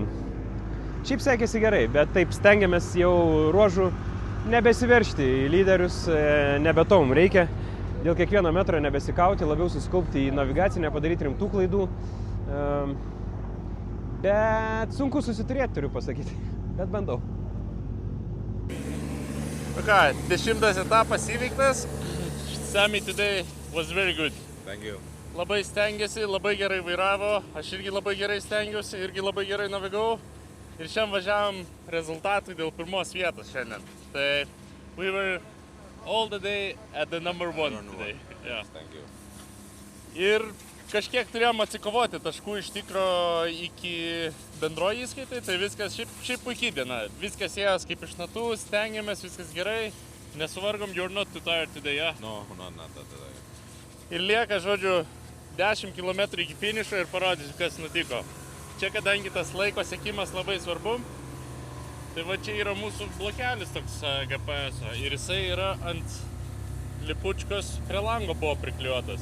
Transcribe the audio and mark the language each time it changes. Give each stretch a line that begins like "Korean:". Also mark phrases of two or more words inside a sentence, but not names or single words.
Lithuanian: Šiaip sekėsi gerai, bet taip stengiamės jau ruožų nebesiveršti į lyderius, nebetom reikia. Dėl kiekvieno metro nebesikauti, labiau susikaupti į navigaciją, nepadaryti rimtų klaidų. Bet sunku susiturėti, turiu pasakyti. Bet bandau. Nu ką, 10 etapas įveiktas.
English: Sami today was very good. Thank you.
Lithuanian: Labai stengiasi, labai gerai vairavo. Aš irgi labai gerai stengiausi, irgi labai gerai navigau. Ir šiandien važiavom rezultatui dėl pirmos vietos šiandien.
English: Tai we were all the day at the number one today. Yeah. Thank you.
Lithuanian: Ir kažkiek turėjom atsikovoti taškų iš tikro iki bendroji įskaitai, tai viskas šiaip puikiai diena. Viskas ėjęs kaip iš natų, stengiamės, viskas gerai, nesuvargom,
English: you're not too tired today, yeah? No, not today.
Lithuanian: Ir lieka, žodžiu, 10 km iki finišo ir parodysiu, kas nutiko. Čia, kadangi tas laiko sekimas labai svarbu, tai va čia yra mūsų blokelis toks GPS ir jisai yra ant lipučkos prie lango buvo priklijuotas.